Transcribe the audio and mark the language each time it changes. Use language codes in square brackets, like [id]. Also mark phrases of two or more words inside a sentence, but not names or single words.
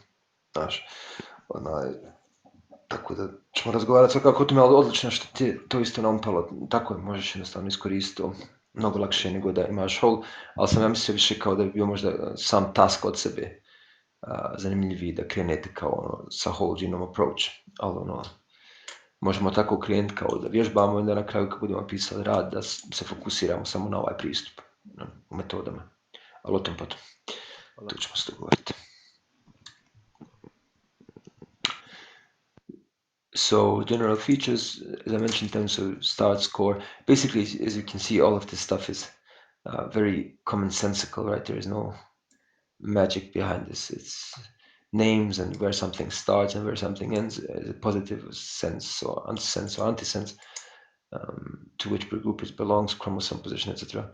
[bs] Znaš, tako da ćemo razgovarati svakako o tome, ali odlično što ti je to isto naumpalo. Tako je, možeš jednostavno iskoristiti to mnogo lakše nego da imaš whole, ali sam ja mislio više kao da bi bio možda sam task od sebe, zanimljiviji da krenete kao ono, sa [en] whole genome approach, [bs] ali ono, možemo tako krenuti kao da vježbamo i da na kraju kad budemo pisali rad da se fokusiramo samo na ovaj pristup u metodama. Ali o tom potom. Tu ćemo se dogovoriti. [en] So general features, as I mentioned, in terms of start, score, basically, as you can see, all of this stuff is very commonsensical, right? There is no magic behind this. It's names and where something starts and where something ends, as a positive sense or anti-sense, to which group it belongs, chromosome position, etc.